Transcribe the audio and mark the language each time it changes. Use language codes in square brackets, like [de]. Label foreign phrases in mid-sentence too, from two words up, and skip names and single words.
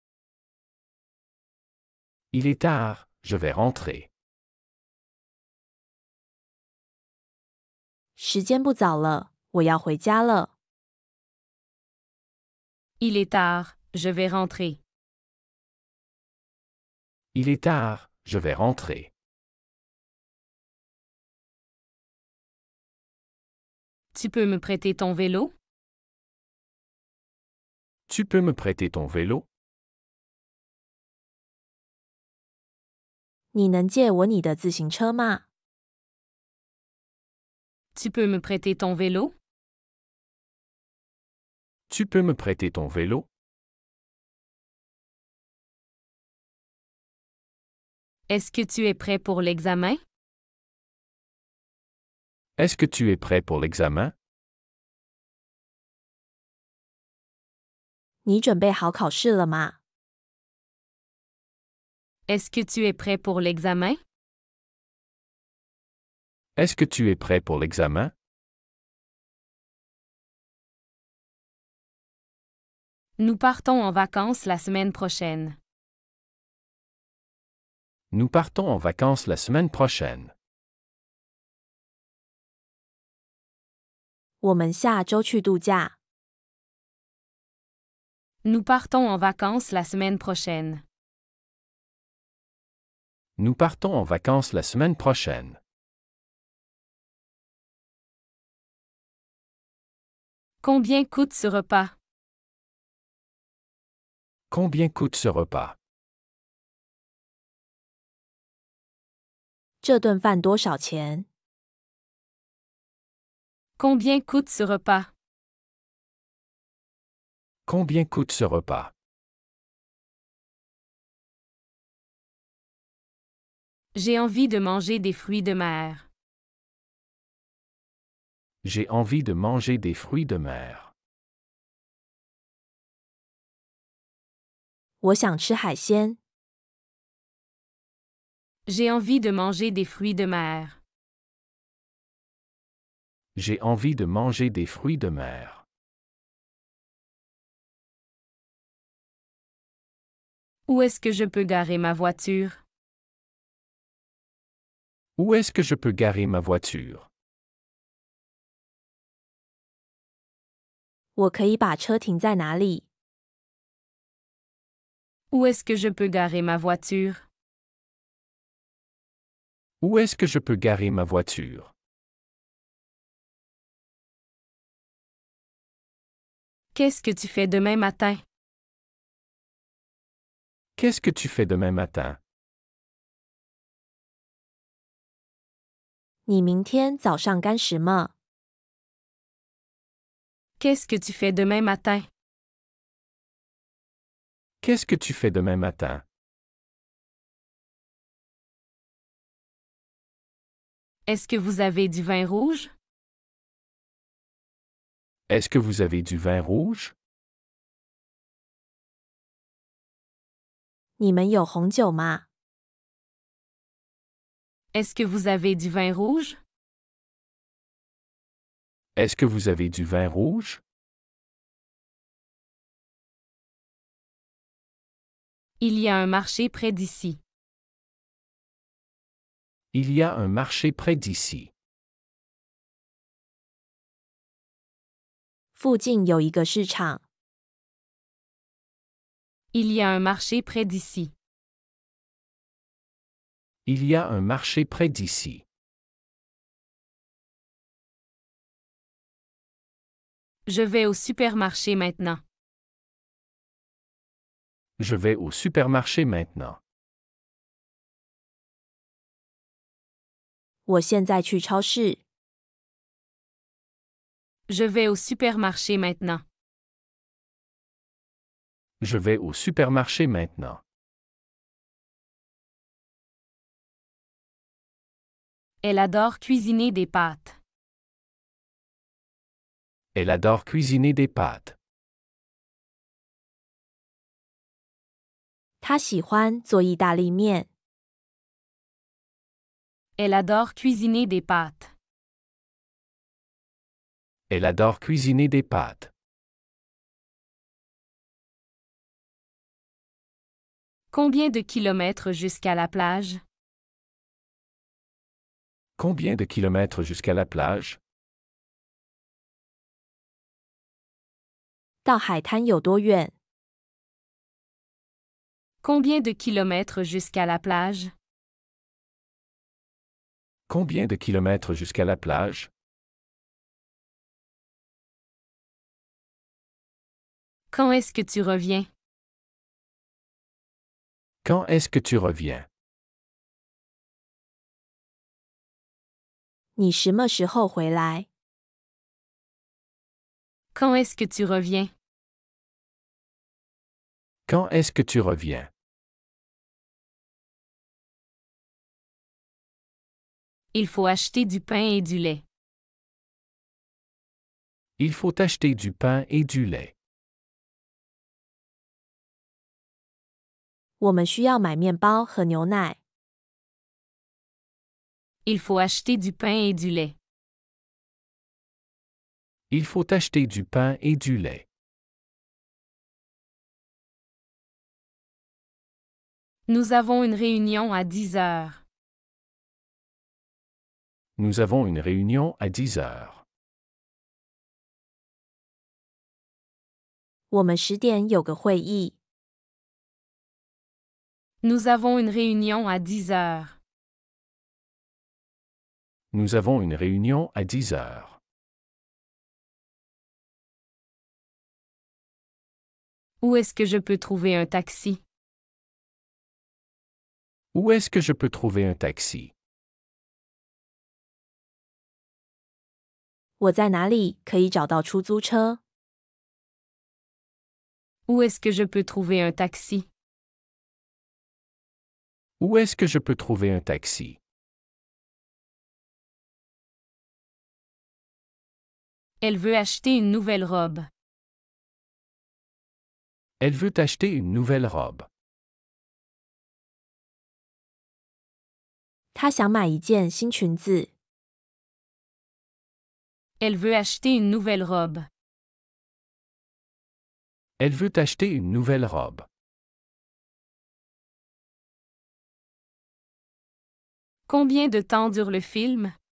[fr] Il est tard, je vais rentrer. [zh] 时间不早了，我要回家了。 [fr] Il est tard, je vais rentrer. Il est tard, je vais rentrer. Tu peux me prêter ton vélo? Tu peux me prêter ton vélo? [zh] 你能借我你的自行车吗？ [fr] Tu peux me prêter ton vélo? Tu peux me prêter ton vélo? Est-ce que tu es prêt pour l'examen? Est-ce que tu es prêt pour l'examen? [zh] 你准备好考试了吗？ [fr] Est-ce que tu es prêt pour l'examen? Est-ce que tu es prêt pour l'examen? Nous partons en vacances la semaine prochaine. Nous partons en vacances la semaine prochaine. [zh] 我们下周去度假。 [fr] Nous partons en vacances la semaine prochaine. Nous partons en vacances la semaine prochaine. Combien coûte ce repas? Combien coûte ce repas? [zh] 这顿饭多少钱？ [fr] Combien coûte ce repas? Combien coûte ce repas? J'ai envie de manger des fruits de mer. J'ai envie de manger des fruits de mer. [zh] 我想吃海鲜。 [fr] J'ai envie de manger des fruits de mer. J'ai envie de manger des fruits de mer. Où est-ce que je peux garer ma voiture? Où est-ce que je peux garer ma voiture? [zh] 我可以把车停在哪里？ [fr] Où est-ce que je peux garer ma voiture? Où est-ce que je peux garer ma voiture? Qu'est-ce que tu fais demain matin? Qu'est-ce que tu fais demain matin? [zh] 你明天早上干什么？ [fr] Qu'est-ce que tu fais demain matin? Qu'est-ce que tu fais demain matin? Est-ce que vous avez du vin rouge? Est-ce que vous avez du vin rouge? [zh] 你们有红酒吗？ [fr] Est-ce que vous avez du vin rouge? Est-ce que vous avez du vin rouge? Il y a un marché près d'ici. Il y a un marché près d'ici. [zh] 附近有一个市场。 [fr] Il y a un marché près d'ici. Il y a un marché près d'ici. Je vais au supermarché maintenant. Je vais au supermarché maintenant. [zh] 我现在去超市。 [fr] Je vais au supermarché maintenant. Je vais au supermarché maintenant. Elle adore cuisiner des pâtes. Elle adore cuisiner des pâtes. [zh] 他喜欢做意大利面。 [fr] Elle adore cuisiner des pâtes. Elle adore cuisiner des pâtes. Combien de kilomètres jusqu'à la plage? Combien de kilomètres jusqu'à la plage? [zh] 到海滩有多远？ [fr] Combien de kilomètres jusqu'à la plage? Combien de kilomètres jusqu'à la plage? Quand est-ce que tu reviens? Quand est-ce que tu reviens? [zh] 你什么时候回来？ [fr] Quand est-ce que tu reviens? Quand est-ce que tu reviens? Il faut acheter du pain et du lait. Il faut acheter du pain et du lait. [zh] 我们需要买面包和牛奶。 [fr] Il faut acheter du pain et du lait. Il faut acheter du pain et du lait. Nous avons une réunion à 10 heures. Nous avons une réunion à 10 heures. [zh] 我们10点有个会议。 [fr] Nous avons une réunion à 10 heures. Nous avons une réunion à 10 heures. Où est-ce que je peux trouver un taxi? Où est-ce que je peux trouver un taxi? [zh] 我在哪里可以找到出租车？ [fr] Où est-ce que je peux trouver un taxi? Où est-ce que je peux trouver un taxi? Elle veut acheter une nouvelle robe. Elle veut acheter une nouvelle robe. [zh] 她想买一件新裙子。 [fr] Elle veut acheter une nouvelle robe. Elle veut acheter une nouvelle robe. Combien de temps dure le film?